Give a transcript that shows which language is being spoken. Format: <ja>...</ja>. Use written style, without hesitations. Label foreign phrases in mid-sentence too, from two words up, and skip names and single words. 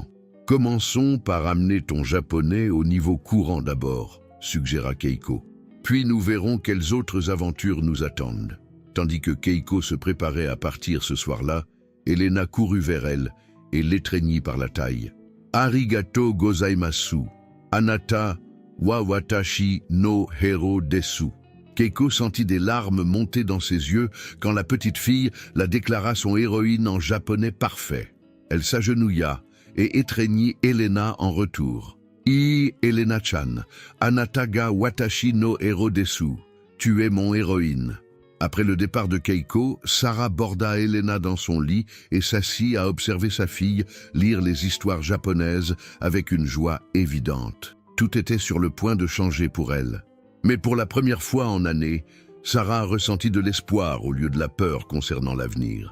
<fr>Commençons par amener ton japonais au niveau courant d'abord, suggéra Keiko. Puis nous verrons quelles autres aventures nous attendent. Tandis que Keiko se préparait à partir ce soir-là, Elena courut vers elle et l'étreignit par la taille.</fr> <ja>ありがとうございます。あなたは私のヒーローです.</ja> <fr>Keiko sentit des larmes monter dans ses yeux quand la petite fille la déclara son héroïne en japonais parfait. Elle s'agenouilla et étreignit Elena en retour.</fr> <ja>Elena-chan, あなたが私のヒーローです.</ja> <fr>Tu es mon héroïne. Après le départ de Keiko, Sarah borda Elena dans son lit et s'assit à observer sa fille lire les histoires japonaises avec une joie évidente. Tout était sur le point de changer pour elle. Mais pour la première fois en années, Sarah ressentit de l'espoir au lieu de la peur concernant l'avenir.</fr>